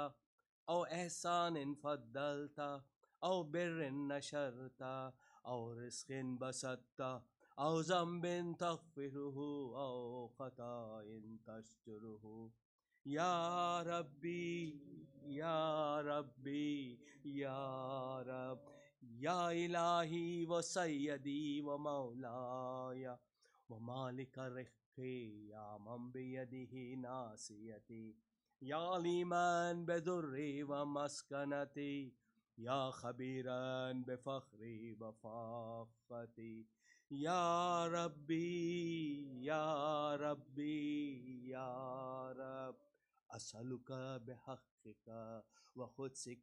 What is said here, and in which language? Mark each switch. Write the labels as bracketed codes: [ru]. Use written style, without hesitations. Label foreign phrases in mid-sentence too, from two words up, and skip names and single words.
[ar] أو إحسانٍ فضّلتَه أو بِرٍّ نشرتَه أو رزقٍ بسطتَه أو ذنبٍ تغفره أو خطأٍ تستره يا ربي يا ربي يا رب يا إلهي وسيدي ومولاي ومالك رفقي يا من بيده ناصيتي يا لمن بذري ومسكنتي يا خبيرا بفخري وفاقتي يا ربي يا ربي يا رب أسألك بحقك وقدسك